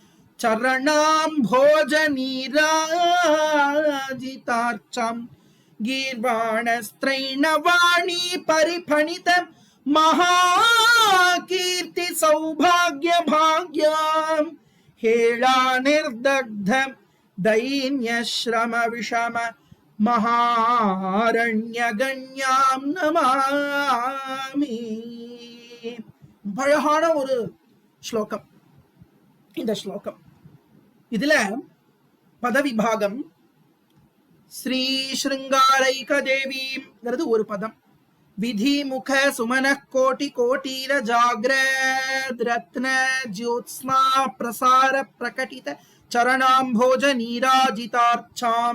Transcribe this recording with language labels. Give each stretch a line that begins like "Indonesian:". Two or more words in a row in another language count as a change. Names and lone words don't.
Sanskrit: चरणाम्भोजनीराजितार्चां गीर्वाणस्त्रैणवाणी परिफणित महाकीर्ति सौभाग्य भाग्यां हेला निर्दग्धं दैन्य श्रम विषम महारण्यगण्यां नमामि.
Tamil: அழகான ஒரு ஸ்லோகம் இந்த ஸ்லோகம். இதுல பதவிபாகம்
Sanskrit: श्री शृङ्गारैक
Tamil: தேவிங்கிறது ஒரு பதம்.
Sanskrit: विधिमुख सुमन कोटि कोटीर जाग्रत् रत्न ज्योत्स्ना प्रचार प्रकटित चरणाम्भोज नीराजितार्चाम्.